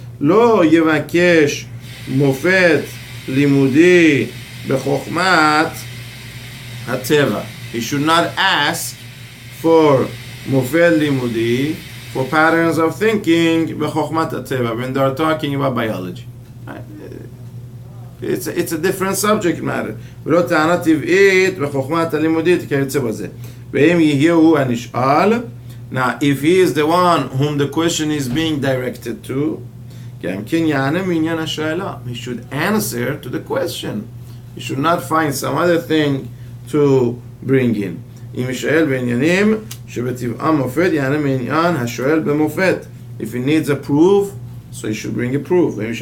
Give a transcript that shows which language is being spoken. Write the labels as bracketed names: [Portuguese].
[Hebrew] Lo yevakesh mofet limudi bechokmat hateva. [English] He should not ask for [Hebrew] mofet limudi, [English] for patterns of thinking [Hebrew] bechokmat hateva, [English] when they are talking about biology. It's a different subject matter. [Hebrew] ולא טענה טבעית בחוכמת הלימודית כיוצא בזה. ואם יהיהו הנשאל, [English] now if he is the one whom the question is being directed to, [Hebrew] גם כן יענה מעניין השאלה. [English] He should answer to the question. He should not find some other thing to bring in. [Hebrew] אם ישאל בעניינים שבטבעם מופת, יענה מעניין השואל במופת. [English] If he needs a proof, so he should bring a proof.